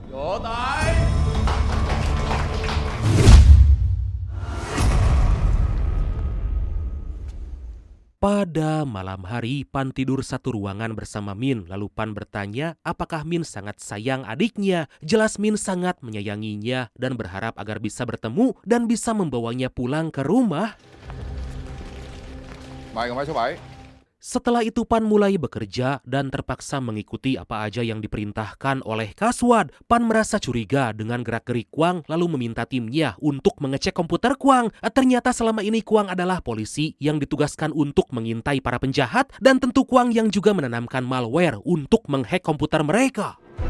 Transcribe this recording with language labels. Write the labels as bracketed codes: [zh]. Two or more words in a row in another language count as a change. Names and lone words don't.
[id] Pada malam hari, Pan tidur satu ruangan bersama Min. Lalu Pan bertanya apakah Min sangat sayang adiknya. Jelas Min sangat menyayanginya dan berharap agar bisa bertemu dan bisa membawanya pulang ke rumah. [vi] Mời ngồi số 7. [id] Setelah itu Pan mulai bekerja dan terpaksa mengikuti apa aja yang diperintahkan oleh Kaswad. Pan merasa curiga dengan gerak-gerik Kwang lalu meminta timnya untuk mengecek komputer Kwang. Ternyata selama ini Kwang adalah polisi yang ditugaskan untuk mengintai para penjahat dan tentu Kwang yang juga menanamkan malware untuk menghack komputer mereka.